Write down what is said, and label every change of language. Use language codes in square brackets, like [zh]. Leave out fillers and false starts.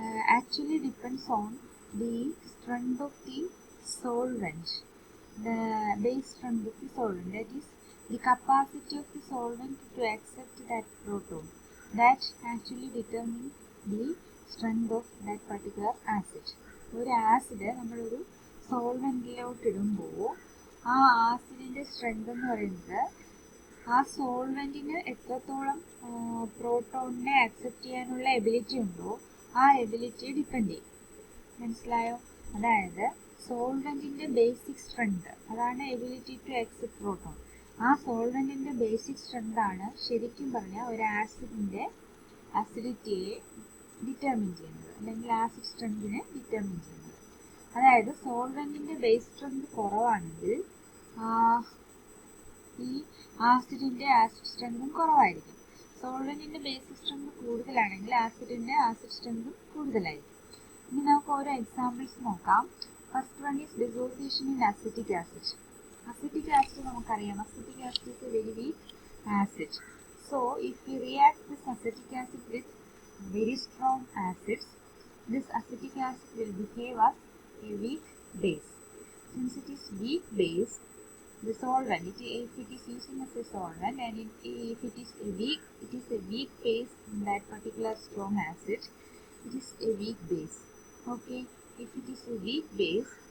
[en] actually depends on the strength of the solvent, the base strength of the solvent, that is, the capacity of the solvent to accept that proton, that actually determines the strength of that particular acid. [ml] ഒരു acid നമ്മളൊരു സോൾവെന്റിലോട്ട് ഇടുമ്പോൾ ആ ആസിഡിന്റെ strength എന്ന് പറയുന്നത് ആ സോൾവെന്റിന് എത്രത്തോളം പ്രോട്ടോണിനെ accept ചെയ്യാനുള്ള ability ഉണ്ടോ ആ എബിലിറ്റിയെ ഡിപ്പെൻഡ് ചെയ്യും. മനസ്സിലായോ? അതായത് സോൾവെന്റിന്റെ ബേസിക് സ്ട്രെങ്ത്, അതാണ് [en] Ability to accept proton. [ml] ആ സോൾവെന്റിന്റെ ബേസിക് സ്ട്രെങ്ത് ആണ് ശരിക്കും പറഞ്ഞാൽ ഒരു ആസിഡിന്റെ അസിഡിറ്റിയെ ഡിറ്റർമിൻ ചെയ്യുന്നത്, അല്ലെങ്കിൽ ആസിഡ് സ്ട്രെങ്തിനെ ഡിറ്റർമിൻ ചെയ്യുന്നത്. അതായത് സോൾവെന്റിന്റെ ബേസ് സ്ട്രെങ്ത് കുറവാണെങ്കിൽ ഈ ആസിഡിന്റെ ആസിഡ് സ്ട്രെങ്തും കുറവായിരിക്കും. സോൾവെന്റിന്റെ ബേസിക് സ്ട്രെങ്ത് കൂടുതലാണെങ്കിൽ ആസിഡിന്റെ ആസിഡ് സ്ട്രെങ്തും കൂടുതലായിരിക്കും. ഇനി നമുക്ക് ഓരോ എക്സാമ്പിൾസ് നോക്കാം. [en] First one is dissociation in acetic acid. Acetic acid [ml] നമുക്കറിയാം, [en] Acetic acid is a very weak acid. So if we react this acetic acid with very strong acids, this acetic acid will behave as a weak base. Since it is weak base, the solvent, if it is using as a solvent, and if it is a weak base in that particular strong acid, it is a weak base. Okay, if it is a weak base,